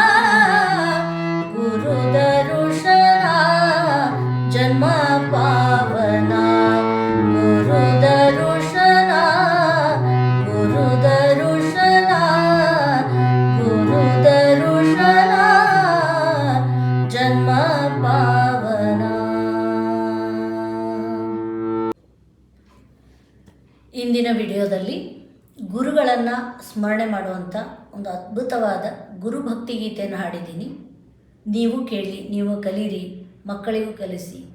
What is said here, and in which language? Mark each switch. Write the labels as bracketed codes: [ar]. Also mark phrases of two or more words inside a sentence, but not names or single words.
[kn] ಗುರು ದರುಶನ ಜನ್ಮ ಪಾವನ ಗುರು ದರುಶನ ಗುರು ದರುಶನ ಗುರು ದರುಶನ ಜನ್ಮ ಪಾವನ. ಇಂದಿನ ವಿಡಿಯೋದಲ್ಲಿ ಗುರುಗಳನ್ನು ಸ್ಮರಣೆ ಮಾಡುವಂಥ ಒಂದು ಅದ್ಭುತವಾದ ಗುರುಭಕ್ತಿ ಗೀತೆಯನ್ನು ಹಾಡಿದ್ದೀನಿ. ನೀವು ಕೇಳಿ, ನೀವು ಕಲೀರಿ, ಮಕ್ಕಳಿಗೂ ಕಲಿಸಿ.